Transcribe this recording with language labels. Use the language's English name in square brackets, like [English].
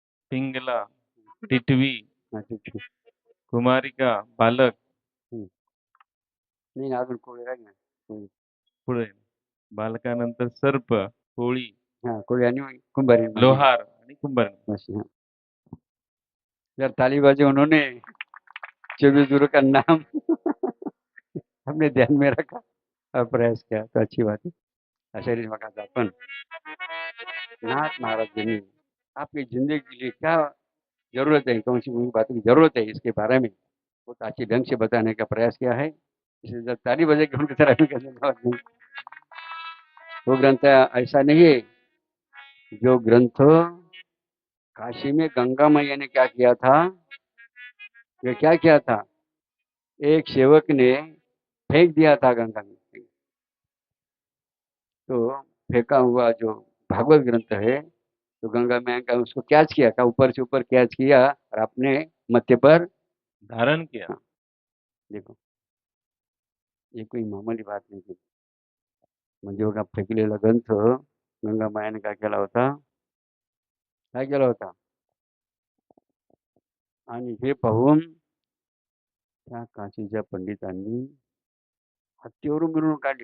[Marathi] पिंगला, टिटवी, हा, ठीक आहे. कुमारिका, बालक, नाही अजून कोळी राहील ना, कोळी. पुढे बालकानंतर सर्प, कोळी, हा, कोळी आणि कुंभारी मध्ये. लोहार आणि कुंभार. [Hindi] बस, हाँ। यार ताली बाजी, उन्होंने 24 गुरु का नाम हमने ध्यान में रखा और प्रयास किया, तो अच्छी बात है। [Marathi] अशा मकाचा आपण [Hindi] नाथ महाराज जी ने आपकी जिंदगी के लिए क्या जरूरत है, कौन सी बातों की जरूरत है इसके बारे में बहुत अच्छे ढंग से बताने का प्रयास किया है। इसे जब ताली बजेगी उनकी तरह भी करने का बात नहीं। वो ग्रंथ ऐसा नहीं है। जो ग्रंथ काशी में गंगा मैया ने क्या किया था, वे क्या किया था, एक सेवक ने फेंक दिया था गंगा में। तो फेंका हुआ जो भागवत ग्रंथ है तो गंगा में का उसको कैच किया था, ऊपर से ऊपर कैच किया और अपने मत्थे पर। धारण किया। हाँ, देखो ये कोई मामूली बात [Marathi] नाही की म्हणजे बघा फेकलेला ग्रंथ गंगा मायाने काय केला होता, काय केला होता, आणि हे पाहून त्या काशीच्या पंडितांनी हत्तीवरून मिरवणूक काढली.